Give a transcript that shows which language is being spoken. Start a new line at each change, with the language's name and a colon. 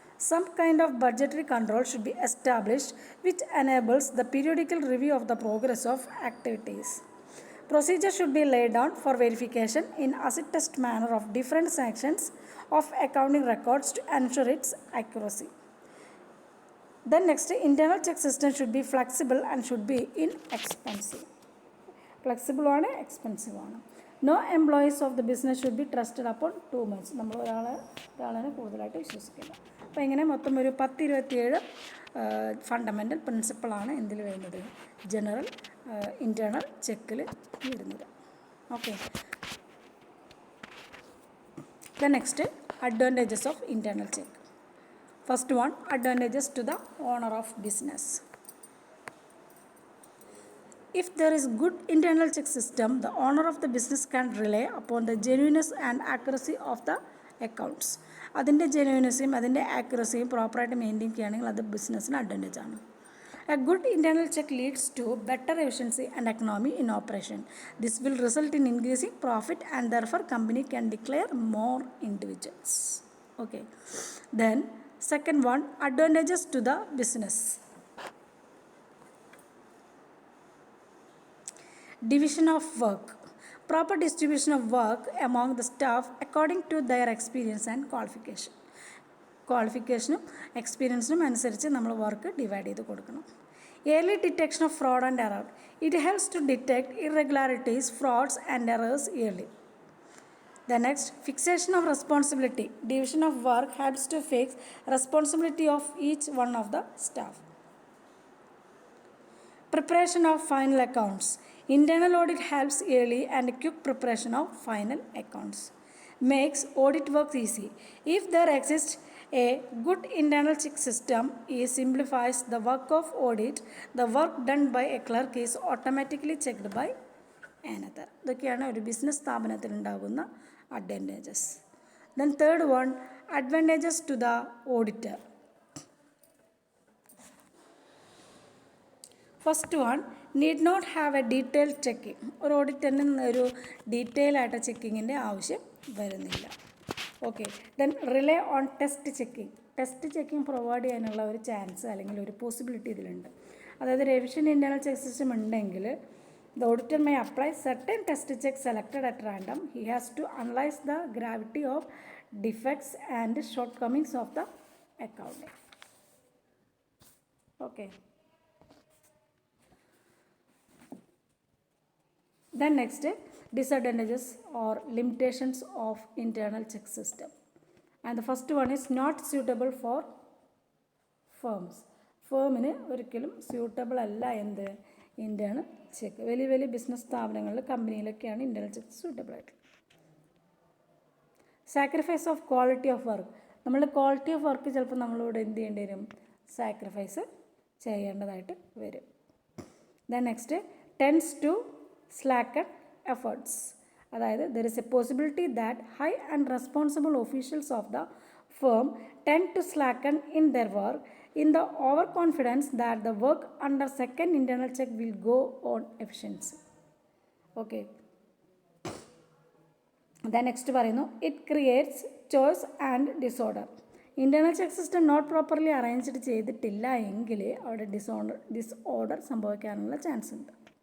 English: Some kind of budgetary control should be established which enables the periodical review of the progress of activities. Procedure should be laid down for verification in acid-test manner of different sections of accounting records to ensure its accuracy. Then next, internal check system should be flexible and should be inexpensive.
Malayalam: Flexible ആണ്, expensive ആണ്.
English: No employees of the business should be trusted upon too much.
Malayalam: നമ്മൾ ഒരാളെ കൂടുതലായിട്ട് വിശ്വസിക്കില്ല. അപ്പോൾ ഇങ്ങനെ മൊത്തം ഒരു 10-27 ഫണ്ടമെൻ്റൽ പ്രിൻസിപ്പിളാണ് എന്തിൽ വരുന്നത്, ജനറൽ ഇൻറ്റേർണൽ ചെക്കിൽ വരുന്നത്. Okay.
English: The next, advantages of internal check. First one, advantages to the owner of business. If there is good internal check system, the owner of the business can rely upon the genuineness and accuracy of the accounts.
Malayalam: അതിൻ്റെ ജെന്യൂനസും അതിൻ്റെ ആക്യുറസിയും പ്രോപ്പറായിട്ട് maintain ചെയ്യുകയാണെങ്കിൽ അത് ബിസിനസ്സിന് advantage ആണ്.
English: A good internal check leads to better efficiency and economy in operation. This will result in increasing profit and therefore company can declare more individuals. Okay. Then second one, advantages to the business. Division of work. Proper distribution of work among the staff according to their experience and qualification.
Malayalam: ക്വാളിഫിക്കേഷനും എക്സ്പീരിയൻസിനും അനുസരിച്ച് നമ്മൾ work divide ചെയ്ത് കൊടുക്കണം.
English: Early detection of fraud and error. It helps to detect irregularities, frauds and errors early. The next, fixation of responsibility. Division of work helps to fix responsibility of each one of the staff. Preparation of final accounts. Internal audit helps early and quick preparation of final accounts. Makes audit work easy. If there exists a good internal check system, it simplifies the work of audit. The work done by a clerk is automatically checked by another.
Malayalam: ഇതൊക്കെയാണ് ഒരു business സ്ഥാപനത്തിൽ ഉണ്ടാകുന്ന advantages.
English: Then third one, advantages to the auditor. First one, need not have a detailed checking.
Malayalam: ഒരു ഓഡിറ്ററിന് ഒരു detail ആയിട്ട് ചെക്കിങ്ങിൻ്റെ ആവശ്യം വരുന്നില്ല. Okay.
English: Then rely on test checking.
Malayalam: Test checking provide ചെയ്യാനുള്ള ഒരു ചാൻസ് അല്ലെങ്കിൽ ഒരു പോസിബിലിറ്റി ഇതിലുണ്ട്. അതായത് ഒരു എഫിഷ്യൻ്റ് ഇൻറ്റേർണൽ ചെക്ക് സിസ്റ്റം ഉണ്ടെങ്കിൽ
English: the auditor may apply certain test checks selected at random. He has to analyze the gravity of defects and shortcomings of the accounting. Okay. Then next, disadvantages or limitations of internal check system. And the first one is not suitable for firms.
Malayalam: ഫേമിന് ഒരിക്കലും suitable അല്ല എന്ത് internal check. വലിയ വലിയ business സ്ഥാപനങ്ങളിൽ കമ്പനിയിലൊക്കെയാണ് internal check suitable ആയിട്ടുള്ളത്.
English: Sacrifice of quality of work.
Malayalam: നമ്മളുടെ quality of work ചിലപ്പോൾ നമ്മളിവിടെ എന്ത് ചെയ്യേണ്ടി വരും, സാക്രിഫൈസ് ചെയ്യേണ്ടതായിട്ട് വരും.
English: Then next tends to slacken efforts. അതായത് there is a possibility that high and responsible officials of the firm tend to slacken in their work in the overconfidence that the work under second internal check will go on efficiency. Okay. Then next
Malayalam: പറയുന്നു
English: It creates choice and disorder.
Malayalam: Internal check system
English: not properly arranged
Malayalam: ചെയ്തിട്ടില്ല എങ്കിൽ അവിടെ disorder സംഭവിക്കാനുള്ള chance ഉണ്ട്.